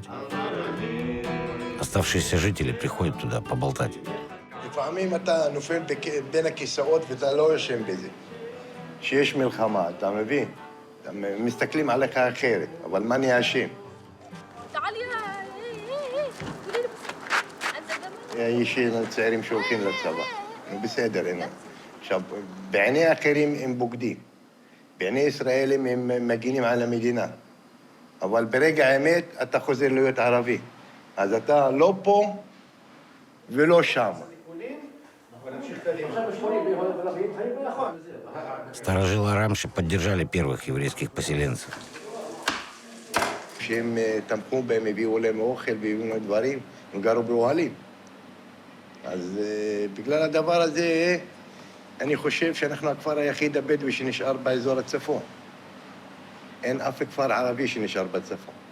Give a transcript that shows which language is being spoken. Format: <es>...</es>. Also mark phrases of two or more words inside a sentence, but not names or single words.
<ru>Оставшиеся жители приходят туда поболтать.</ru> <he>לפעמים אתה נופל בין הכיסאות ואתה לא יושם בזה. שיש מלחמה, אתה מבין? מסתכלים עליך אחרת, אבל מה אני אשם? יש צעירים שהולכים לצבא. בסדר, הנה. עכשיו, בעיני אחרים הם בוגדים. בעיני ישראל הם מגינים על המדינה. אבל ברגע האמת אתה חוזר להיות ערבי. אז אתה לא פה ולא שם.</he> <ru>Старожилы Арамши поддержали первых еврейских поселенцев.</ru> <he>שהם תמכו בהם, הביאו להם אוכל והביאו להם דברים, הם גרו באוהלים. אז בגלל הדבר הזה, אני חושב שאנחנו הכפר היחיד הבדואי שנשאר באזור הצפון. אין אף כפר ערבי שנשאר בצפון.</he>